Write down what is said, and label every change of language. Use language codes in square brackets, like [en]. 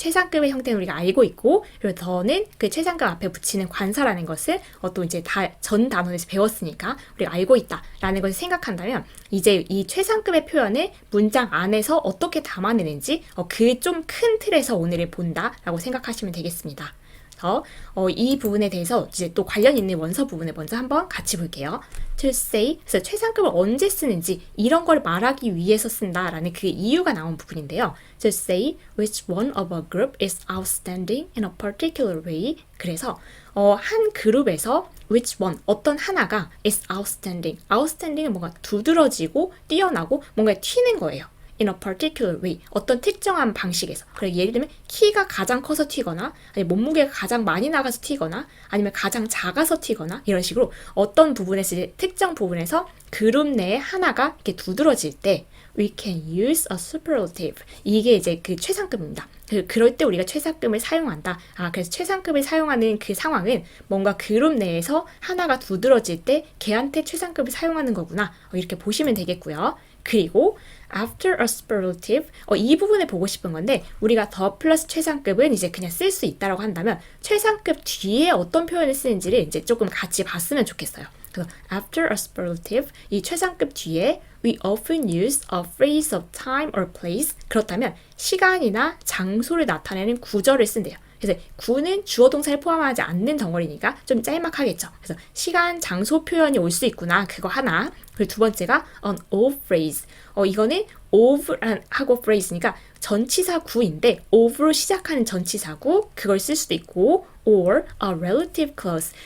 [ko] 최상급의 형태는 우리가 알고 있고, 그리고 the는 그 최상급 앞에 붙이는 관사라는 것을 또 이제 다 전 단원에서 배웠으니까 우리가 알고 있다라는 것을 생각한다면, 이제 이 최상급의 표현을 문장 안에서 어떻게 담아내는지 그 좀 큰 틀에서 오늘을 본다라고 생각하시면 되겠습니다. 그래서 이 부분에 대해서 이제 또 관련 있는 원서 부분을 먼저 한번 같이 볼게요. [en] To say, [ko] 그래서 최상급을 언제 쓰는지 이런 걸 말하기 위해서 쓴다라는 그 이유가 나온 부분인데요. [en] To say which one of a group is outstanding in a particular way. [ko] 그래서 한 그룹에서 [en] which one, [ko] 어떤 하나가 [en] is outstanding. [ko] outstanding은 뭔가 두드러지고 뛰어나고 뭔가 튀는 거예요. [en] in a particular way, [ko] 어떤 특정한 방식에서. 그래, 예를 들면 키가 가장 커서 튀거나, 아니면 몸무게가 가장 많이 나가서 튀거나, 아니면 가장 작아서 튀거나, 이런 식으로 어떤 부분에서, 특정 부분에서 그룹 내에 하나가 이렇게 두드러질 때 [en] we can use a superlative. [ko] 이게 이제 그 최상급입니다. 그럴 때 우리가 최상급을 사용한다. 그래서 최상급을 사용하는 그 상황은 뭔가 그룹 내에서 하나가 두드러질 때 걔한테 최상급을 사용하는 거구나. 이렇게 보시면 되겠고요. 그리고 [en] after a superlative, [ko] 이 부분을 보고 싶은 건데, 우리가 더 플러스 최상급은 이제 그냥 쓸 수 있다라고 한다면 최상급 뒤에 어떤 표현을 쓰는지를 이제 조금 같이 봤으면 좋겠어요. 그래서 [en] after a superlative, [ko] 이 최상급 뒤에 [en] we often use a phrase of time or place. [ko] 그렇다면 시간이나 장소를 나타내는 구절을 쓴대요. 그래서 구는 주어 동사를 포함하지 않는 덩어리니까 좀 짤막하겠죠. 그래서 시간, 장소 표현이 올 수 있구나. 그거 하나. 그리고 두 번째가 [en] an of phrase. [ko] 이거는 of 하고 phrase니까 전치사 구인데 of로 시작하는 전치사구, 그걸 쓸 수도 있고, [en] or a relative clause.